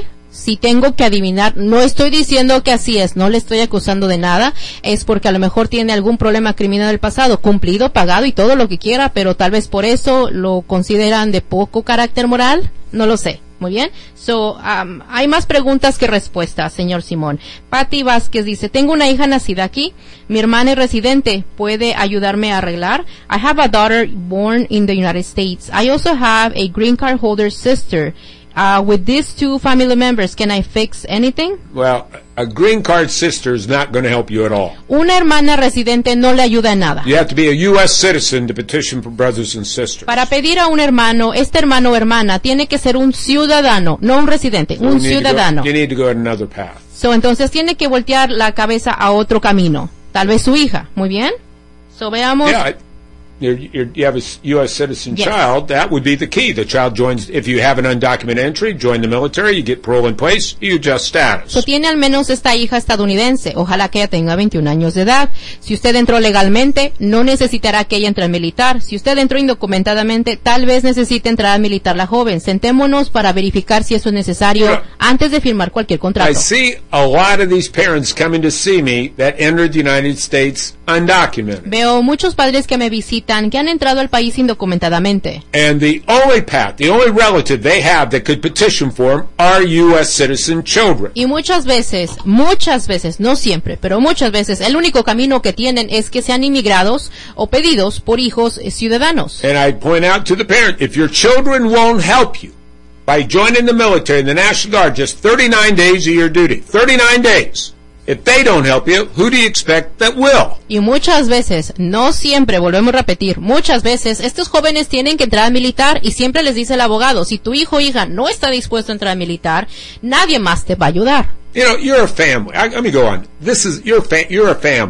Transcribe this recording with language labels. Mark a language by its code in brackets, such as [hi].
[es] Si tengo que adivinar, no estoy diciendo que así es, no le estoy acusando de nada, es porque a lo mejor tiene algún problema criminal del pasado, cumplido, pagado y todo lo que quiera, pero tal vez por eso lo consideran de poco carácter moral, no lo sé. Muy bien. Hay más preguntas que respuestas, señor Simón. Patty Vázquez dice, tengo una hija nacida aquí. Mi hermana es residente. ¿Puede ayudarme a arreglar? [en] I have a daughter born in the United States. I also have a green card holder sister. With these two family members, can I fix anything? Well, a green card sister is not going to help you at all. Una hermana residente no le ayuda en nada. You have to be a U.S. citizen to petition for brothers and sisters. Para pedir a un hermano, este hermano o hermana, tiene que ser un ciudadano, no un residente, un ciudadano. You need to go on another path. [es] So, entonces tiene que voltear la cabeza a otro camino. Tal vez su hija. Muy bien. So, veamos. [en] Yeah, you have a U.S. citizen child, that would be the key. The child joins, if you have an undocumented entry, join the military, you get parole in place, you adjust status. [es] So, tiene al menos esta hija estadounidense. Ojalá que ella tenga 21 años de edad. Si usted entró legalmente, no necesitará que ella entre al militar. Si usted entró indocumentadamente, tal vez necesite entrar al militar la joven. Sentémonos para verificar si eso es necesario antes de firmar cualquier contrato. [en] I see a lot of these parents coming to see me that entered the United States undocumented. [es] Veo muchos padres que me visitan que han entrado al país indocumentadamente. [en] And the only path, the only relative they have that could petition for them are U.S. citizen children. [es] Y muchas veces, no siempre, pero muchas veces, el único camino que tienen es que sean inmigrados o pedidos por hijos ciudadanos. [en] And I point out to the parent, if your children won't help you by joining the military and the National Guard, just 39 days of your duty, 39 days. If they don't help you, who do you expect that will? [es] Y muchas veces, no siempre, volvemos a repetir, muchas veces, estos jóvenes tienen que entrar a militar y siempre les dice el abogado, si tu hijo o hija no está dispuesto a entrar a militar, nadie más te va a ayudar. [en] You know, you're a family. Let me go on. This is, you're a family.